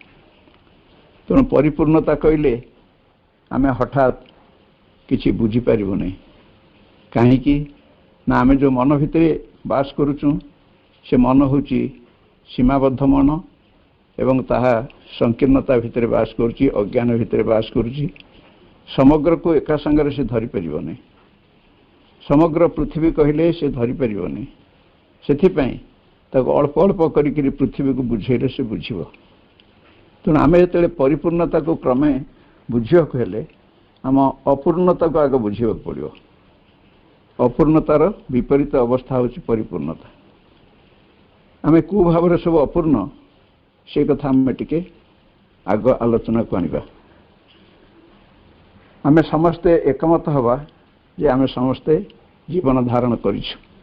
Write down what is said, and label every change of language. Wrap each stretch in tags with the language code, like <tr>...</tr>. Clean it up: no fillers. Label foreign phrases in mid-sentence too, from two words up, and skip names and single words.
<or>ତେଣୁ ପରିପୂର୍ଣ୍ଣତା କହିଲେ ଆମେ ହଠାତ୍ କିଛି ବୁଝି ପାରିବୁ ନାହିଁ, କାହିଁକି ନା ଆମେ ଯେଉଁ ମନ ଭିତରେ ବାସ କରୁଛୁ ସେ ମନ ହେଉଛି ସୀମାବଦ୍ଧ ମନ ଏବଂ ତାହା ସଂକୀର୍ଣ୍ଣତା ଭିତରେ ବାସ କରୁଛି, ଅଜ୍ଞାନ ଭିତରେ ବାସ କରୁଛି। ସମଗ୍ରକୁ ଏକା ସଙ୍ଗେ ସେ ଧରି ପାରିବ ନାହିଁ, ସମଗ୍ର ପୃଥିବୀ କହିଲେ ସେ ଧରି ପାରିବ ନାହିଁ। ସେଥିପାଇଁ ତାକୁ ଅଳ୍ପ ଅଳ୍ପ କରି ପୃଥିବୀକୁ ବୁଝିଲେ ସେ ବୁଝିବ। ତେଣୁ ଆମେ ଯେତେବେଳେ ପରିପୂର୍ଣ୍ଣତାକୁ କ୍ରମେ ବୁଝିବାକୁ ହେଲେ ଆମ ଅପୂର୍ଣ୍ଣତାକୁ ଆଗେ ବୁଝିବାକୁ ପଡ଼ିବ। ଅପୂର୍ଣ୍ଣତାର ବିପରୀତ ଅବସ୍ଥା ହେଉଛି ପରିପୂର୍ଣ୍ଣତା। ଆମକୁ ଭାବ ସବୁ ଅପୂର୍ଣ୍ଣ ସେ କଥା ଆମେ ଟିକେ ଆଗ ଆଲୋଚନାକୁ ଆଣିବା। ଆମେ ସମସ୍ତେ ଏକମତ ହେବା ଯେ ଆମେ ସମସ୍ତେ ଜୀବନ ଧାରଣ କରିଛୁ।</or>